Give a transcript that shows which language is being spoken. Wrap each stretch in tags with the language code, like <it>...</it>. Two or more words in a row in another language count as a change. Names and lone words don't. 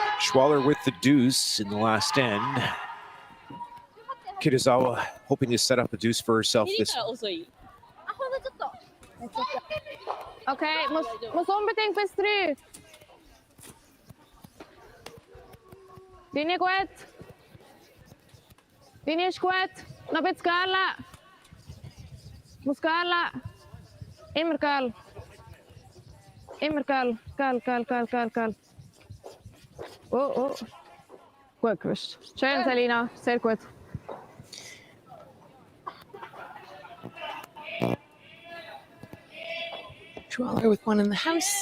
<en>Schwaller with the deuce in the last end. Kitazawa hoping to set up a deuce for herself</en> <ja>蹴り</ja> <en>this.</en> <ja>から遅い。</ja> <de>Okay, muss unbedingt bis 3. Linie gut. Linie ist gut. Noch ein bisschen Girl. Muss Girl. Immer Girl. Immer Girl. Girl. Oh. Gut gewischt. Schön, Selina. Sehr gut.</de> <en>Schwaller with one in the house.</en>